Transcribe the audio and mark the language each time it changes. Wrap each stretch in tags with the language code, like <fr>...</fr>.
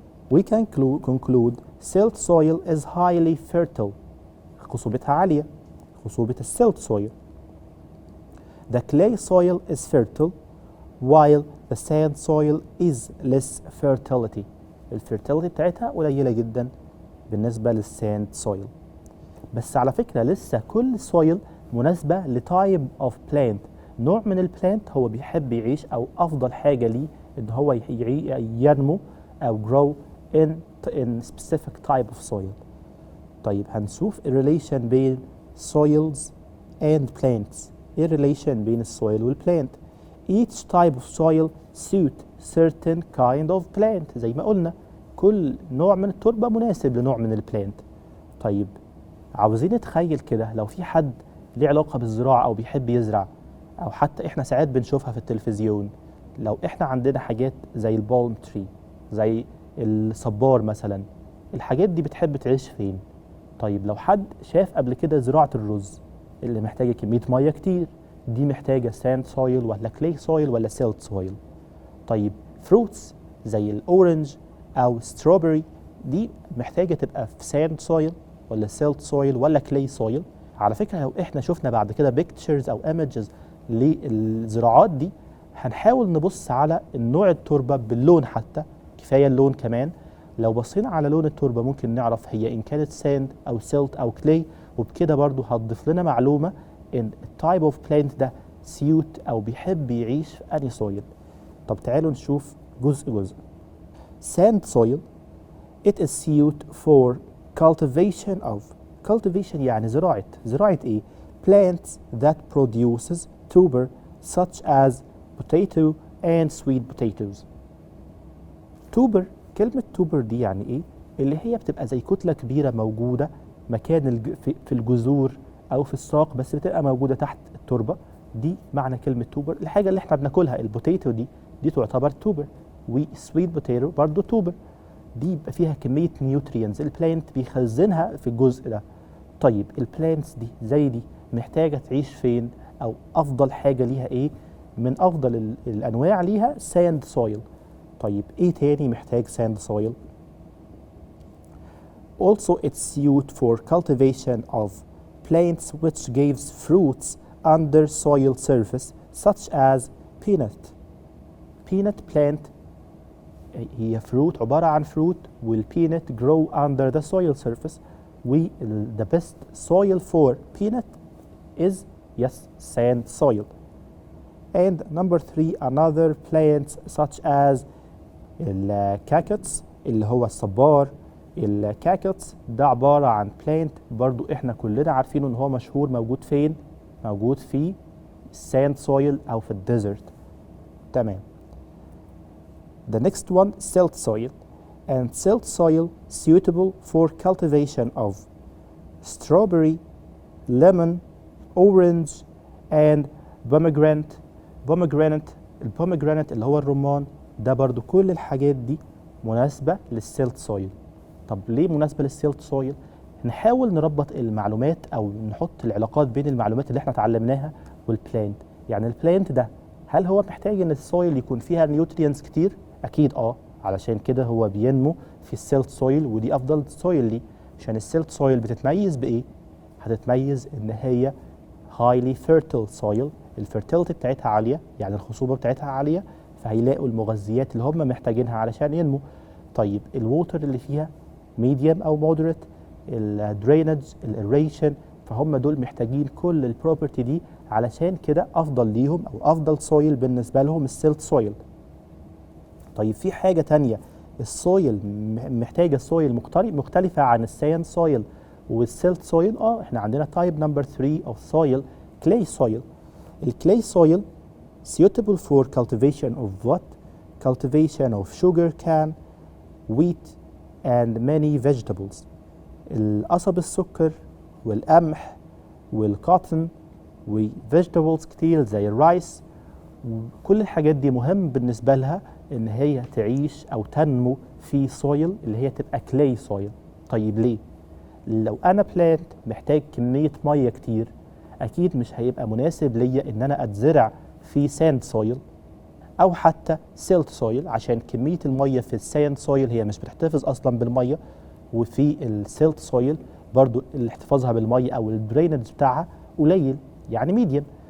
<en>We can conclude silt soil is highly fertile.</en> <ar>خصوبتها عالية، خصوبة الsilt soil.</ar> <en>The clay soil is fertile while the sand soil is less fertility.</en> <ar>الفيرتيليتي بتاعتها قليلة جدا بالنسبة للساند soil. بس على فكرة لسه كل soil مناسبة لتايب اوف بلانت. نوع من البلانت هو بيحب يعيش، او افضل حاجة ليه ان هو ينمو او</ar> <en>grow in specific type of soil.</en> <ar>طيب هنشوف الريليشن بين</ar> <en>soils and plants.</en> <ar>ايه الريليشن بين السويل والبلانت؟</ar> <en>each type of soil suit certain kind of plant.</en> <ar>زي ما قلنا كل نوع من التربة مناسب لنوع من البلانت. طيب عاوزين نتخيل كده لو في حد ليه علاقة بالزراعة او بيحب يزرع، او حتى احنا ساعات بنشوفها في التلفزيون، لو احنا عندنا حاجات زي البالم تري، زي الصبار مثلا، الحاجات دي بتحب تعيش فين؟ طيب لو حد شاف قبل كده زراعة الرز اللي محتاجة كمية مية كتير، دي محتاجة ساند سويل ولا كلي سويل ولا سيلت سويل؟ طيب فروتس زي الاورنج او ستروبري، دي محتاجة تبقى في ساند سويل ولا سيلت سويل ولا كلي سويل؟ على فكرة لو احنا شفنا بعد كده بيكتشرز او ايمجز للزراعات دي، هنحاول نبص على النوع التربة باللون، حتى كفاية اللون كمان. لو بصينا على لون التربة ممكن نعرف هي إن كانت ساند أو سيلت أو كلي، وبكده برضو هتضيف لنا معلومة إن التايب أوف بلانت ده سيوت أو بيحب يعيش في أنهي سويل. طب تعالوا نشوف جزء.</ar> <en>Sand soil it is suited for cultivation</en> <ar>يعني زراعة إيه؟</ar> <en>plants that produces tuber such as potato and sweet potatoes.</en> <ar>tuber، كلمة tuber دي يعني ايه؟ اللي هي بتبقى زي كتلة كبيرة موجودة مكان في الجذور او في الساق، بس بتبقى موجودة تحت التربة. دي معنى كلمة tuber. الحاجة اللي احنا بناكلها البوتيتو دي تعتبر tuber، والسويت بوتيتو برضو tuber. دي يبقى فيها كمية نيوترينز البلانت بيخزنها في الجزء ده. طيب البلانتس دي زي دي محتاجة تعيش فين؟ او افضل حاجة ليها ايه؟ من افضل الانواع ليها ساند سويل. طيب ايه تاني محتاج ساند سويل؟</ar> <en>Also it's suited for cultivation of plants which gives fruits under soil surface such as peanut. Peanut plant هي fruit</en> <ar>عبارة عن</ar> <en>fruit والpeanut grow under the soil surface. The best soil for peanut is yes sand soil. And number 3 another plants such as</en> <ar>الكاكتس اللي هو الصبار. الكاكتس ده عبارة عن plant برضو احنا كلنا عارفينه ان هو مشهور، موجود فين؟ موجود في sand soil او في الديزرت. تمام.</ar> <en>The next one silt soil, and silt soil suitable for cultivation of strawberry, lemon, orange and pomegranate.</en> <ar>البوميجرانات اللي هو الرمان ده برضو كل الحاجات دي مناسبة للسيلت سويل. طب ليه مناسبة للسيلت سويل؟ نحاول نربط المعلومات او نحط العلاقات بين المعلومات اللي احنا اتعلمناها والبلانت. يعني البلانت ده هل هو محتاج ان السويل يكون فيها نيوترينز كتير؟ اكيد علشان كده هو بينمو في السيلت سويل، ودي افضل سويل ليه. عشان السيلت سويل بتتميز بايه؟ هتتميز ان هي</ar> <en>highly fertile soil،</en> <ar>الفيرتيلتي بتاعتها عاليه، يعني الخصوبه بتاعتها عاليه، فهيلاقوا المغذيات اللي هم محتاجينها علشان ينمو. طيب الووتر اللي فيها ميديوم او مودريت، الدرينج، الايريشن، فهم دول محتاجين كل البروبرتي دي، علشان كده افضل ليهم او افضل سويل بالنسبه لهم السيلت سويل. طيب في حاجه تانية، السويل محتاجه سويل مختلفه عن الساند سويل والسيلت سويل. احنا عندنا تايب نمبر 3 اوف سويل كلاي سويل.</ar> <en>الكلاي soil suitable for cultivation of what? Cultivation of sugar cane, wheat and many vegetables.</en> <ar>القصب السكر والقمح والكوتن وفيجيتابلز كتير زي الرايس، وكل الحاجات دي مهم بالنسبة لها ان هي تعيش او تنمو في سويل اللي هي تبقى كلاي سويل. طيب ليه؟ لو انا بلانت محتاج كمية مية كتير، اكيد مش هيبقى مناسب ليا ان انا اتزرع في ساند سويل او حتى سيلت سويل، عشان كميه الميه في الساند سويل هي مش بتحتفظ اصلا بالميه، وفي السيلت سويل برضو اللي احتفاظها بالميه او الدرينج بتاعها قليل، يعني ميديم.</ar>